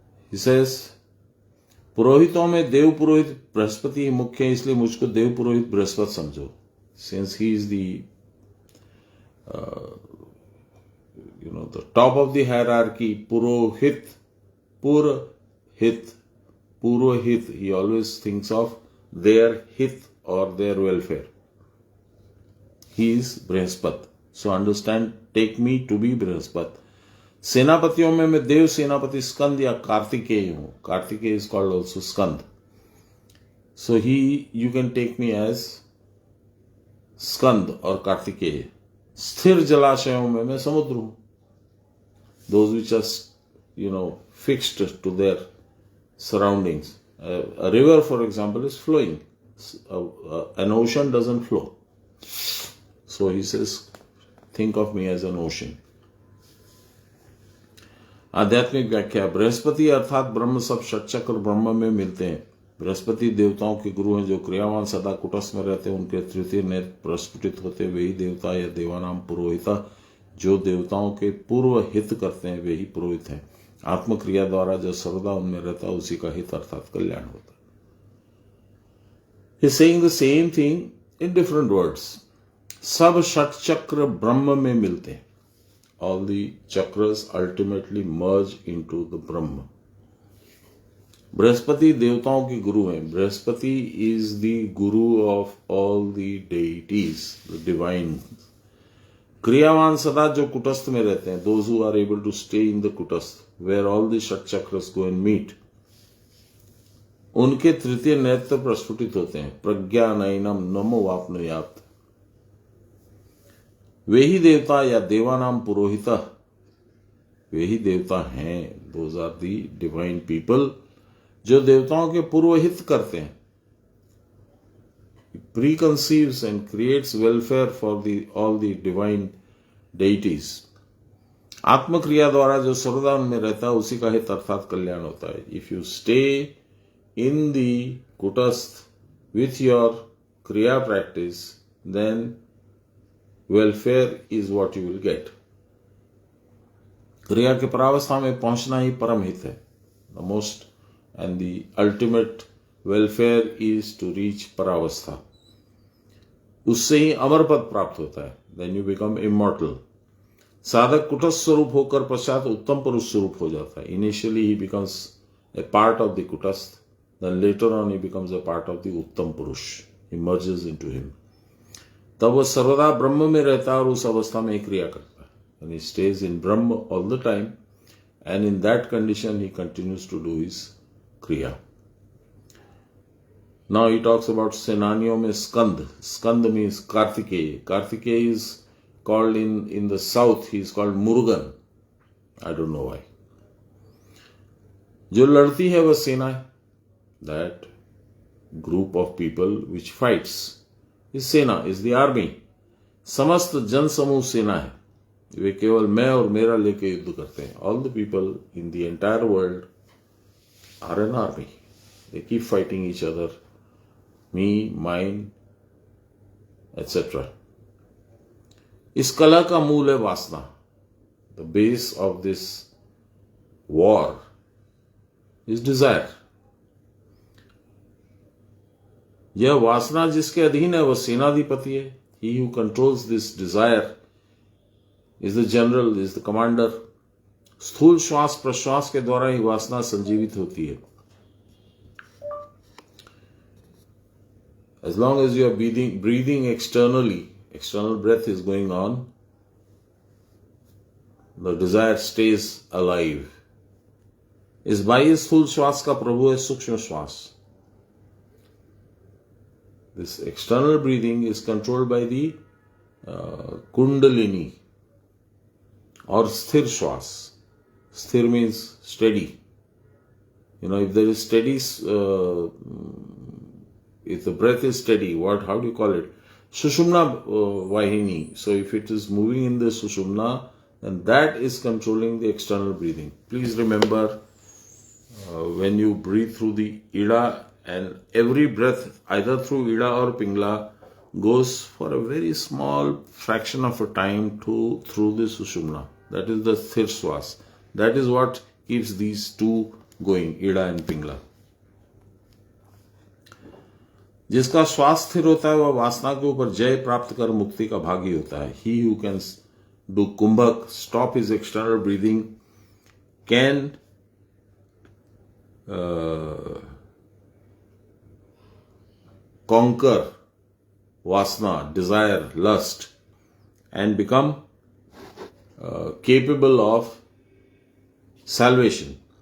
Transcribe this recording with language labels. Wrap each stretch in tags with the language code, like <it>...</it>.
<en>He says,</en> <hi>पुरोहितों में देव पुरोहित बृहस्पति ही मुख्य है, इसलिए मुझको देव पुरोहित बृहस्पति समझो.</hi> <en>Since he is the the top of the hierarchy, purohit, purhit, purohit, he always thinks of their hit or their welfare. He is Brihaspati. So understand, take me to be Brihaspati.</en> <hi>सेनापतियों में मैं देव सेनापति स्कंद या कार्तिकेय हूं.</hi> <en>Kartikeya is called also Skand. So you can take me as Skand or Kartikeya.</en> <hi>स्थिर जलाशयों में मैं समुद्र हूं.</hi> <en>Those which are, fixed to their surroundings. A river, for example, is flowing. An ocean doesn't flow. So he says, think of me as an ocean.</en> <hi>आध्यात्मिक व्याख्या. बृहस्पति अर्थात ब्रह्म सब षटचक्र ब्रह्म में मिलते हैं. बृहस्पति देवताओं के गुरु हैं जो क्रियावान सदा कुटस्थ में रहते हैं. उनके तृतीय नेत्र प्रस्फुटित होते वही देवता या देवानाम पुरोहिता. जो देवताओं के पूर्व हित करते हैं वे ही पुरोहित हैं. आत्मक्रिया द्वारा जो सर्वदा उनमें रहता है उसी का हित अर्थात कल्याण होता है.</hi> <en>He is saying the same thing in different words.</en> <hi>सब षटचक्र ब्रह्म में मिलते हैं.</hi> <en>All the chakras ultimately merge into the Brahma.</en> <hi>Brihaspati देवताओं के गुरु हैं.</hi> <en>Brihaspati is the guru of all the deities, the divine.</en> <hi>क्रियावान सदा जो कुटस्थ में रहते हैं,</hi> <en>those who are able to stay in the kutastha where all the shat chakras go and meet,</en> <hi>उनके तृतीय नेत्र प्रस्फुटित होते हैं।</hi> <sa>प्रज्ञा नयनम नमो वापनुयात।</sa> <hi>वे ही देवता या देवानाम पुरोहित, वे ही देवता हैं,</hi> <en>those are the divine people,</en> <hi>जो देवताओं के पुरोहित करते हैं।</hi> <en>Preconceives and creates welfare for all the divine deities.</en> <hi>आत्मक्रिया द्वारा जो सर्वदा उनमें रहता है उसी का हित अर्थात कल्याण होता है।</hi> <en>If you stay in the kutastha with your kriya practice, then welfare is what you will get.</en> <hi>क्रिया के परावस्था में पहुंचना ही परम हित है।</hi> <en>The most and the ultimate welfare is to reach paravastha.</en> <hi>उससे ही अमर पद प्राप्त होता है।</hi> <en>Then you become immortal.</en> <hi>साधक कुटस्थ स्वरूप होकर पश्चात उत्तम पुरुष स्वरूप हो जाता है।</hi> <en>Initially he becomes a part of the kutastha, then later on he becomes a part of the uttam purush. He merges into him.</en> <hi>तब वह सर्वदा ब्रह्म में रहता है और उस अवस्था में ही क्रिया करता है।</hi> <en>And he stays in Brahma all the time, and in that condition he continues to do his kriya. Now he talks about</en> <hi>सेनानियों में स्कंद।</hi> <en>Skanda means Kartikeya. Kartikeya is called in the south, he is called Murugan. I don't know why.</en> <hi>जो लड़ती है वह सेना है।</hi> <en>That group of people which fights is sena, is the army.</en> <hi>समस्त जन समूह सेना है। वे केवल मैं और मेरा लेके युद्ध करते हैं।</hi> <en>All the people in the entire world are an army. They keep fighting each other, me, mine, etc.</en> <hi>इस कला का मूल है वासना।</hi> <en>The base of this war is desire.</en> <hi>यह वासना जिसके अधीन है वह सेनाधिपति है।</hi> <en>He who controls this desire is the general, is the commander.</en> <hi>स्थूल श्वास प्रश्वास के द्वारा ही वासना संजीवित होती है।</hi> <en>As long as you are breathing externally, external breath is going on, the desire stays alive.</en> <hi>इस बाह्य स्थूल श्वास का प्रभु है सूक्ष्म श्वास।</hi> <en>This external breathing is controlled by the kundalini or sthir shwas. Sthir means steady. You know, if there is steady, if the breath is steady, how do you call it? Sushumna Vahini. So if it is moving in the Sushumna, then that is controlling the external breathing. Please remember, when you breathe through the Ida, and every breath either through Ida or Pingla goes for a very small fraction of a time through the Sushumna. That is the Sthir Swas. That is what keeps these two going, Ida and Pingla.</en> <hi>जिसका श्वास स्थिर होता है वह वासना के ऊपर जय प्राप्त कर मुक्ति का भागी होता है।</hi> <en>He who can do kumbhak, stop his external breathing, can conquer vasana, desire, lust, and become capable of salvation.</en>